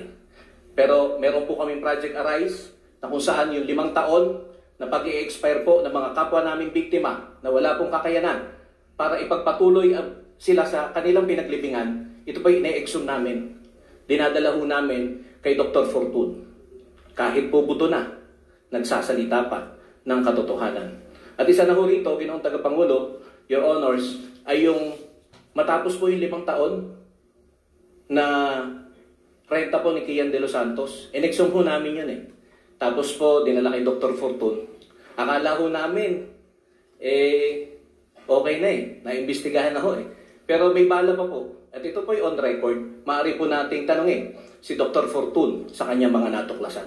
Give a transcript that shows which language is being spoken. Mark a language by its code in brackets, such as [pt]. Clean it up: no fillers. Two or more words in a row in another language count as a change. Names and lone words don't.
[tl] Pero meron po kaming Project Arise na kung saan yung 5 taon na pag-i-expire po ng mga kapwa naming biktima na wala pong kakayanan para ipagpatuloy sila sa kanilang pinaglibingan, ito po ine-exhume namin dinadala ho namin kay Dr. Fortun. Kahit po buto na, nagsasalita pa ng katotohanan. At isa na ho rito, Ginoong Tagapangulo, [en] Your Honors, [tl] ay yung matapos po yung 5 taon na renta po ni Kian de los Santos. Inexum ho namin yun eh. Tapos po, dinala kay Dr. Fortun. Akala ho namin, okay na eh. Naimbestigahan na ho eh. Pero may bala pa po. At ito po yung [en] on record. [tl] Maaari po nating tanongin si Dr. Fortun sa kanyang mga natuklasan.